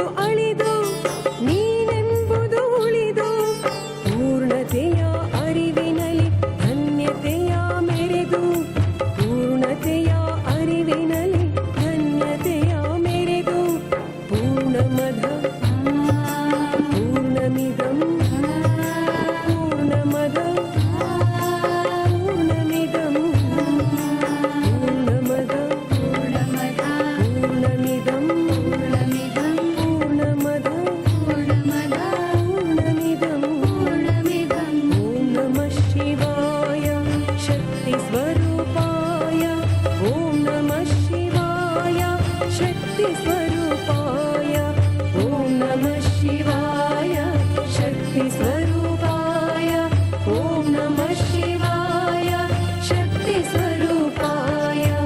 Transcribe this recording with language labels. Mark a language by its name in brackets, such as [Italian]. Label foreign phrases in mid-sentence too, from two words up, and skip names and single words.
[Kannada] ಅಳಿದು ನೀನೆಂಬುದು ಉಳಿದು, ಪೂರ್ಣತೆಯ ಅರಿವಿನಲ್ಲಿ ಧನ್ಯತೆಯ ಮೆರೆದು, ಪೂರ್ಣತೆಯ ಅರಿವಿನಲ್ಲಿ ಧನ್ಯತೆಯ ಮೆರೆದು, [Sanskrit] ಪೂರ್ಣಮದ ಪೂರ್ಣಮಿದಂ ಪೂರ್ಣಮದ ಪೂರ್ಣಮಿದಂ ಪೂರ್ಣಮದ ಪೂರ್ಣಮದ ಪೂರ್ಣಮಿದಂ ಪೂರ್ಣಮಿದಂ ಪೂರ್ಣಮದ ಪೂರ್ಣಮದ ಪೂರ್ಣಮಿದಂ ಪೂರ್ಣಮಿದಂ. ಓಂ ನಮಃ ಶಿವಾಯ ಶಕ್ತಿ ಸ್ವರೂಪಾಯ, ಓಂ ನಮಃ ಶಿವಾಯ ಶಕ್ತಿ ಸ್ವರೂಪಾಯ, ಓಂ ನಮಃ ಶಿವಾಯ ಶಕ್ತಿ ಸ್ವರೂಪಾಯ, ಓಂ ನಮಃ ಶಿವಾಯ ಶಕ್ತಿ ಸ್ವರೂಪಾಯ.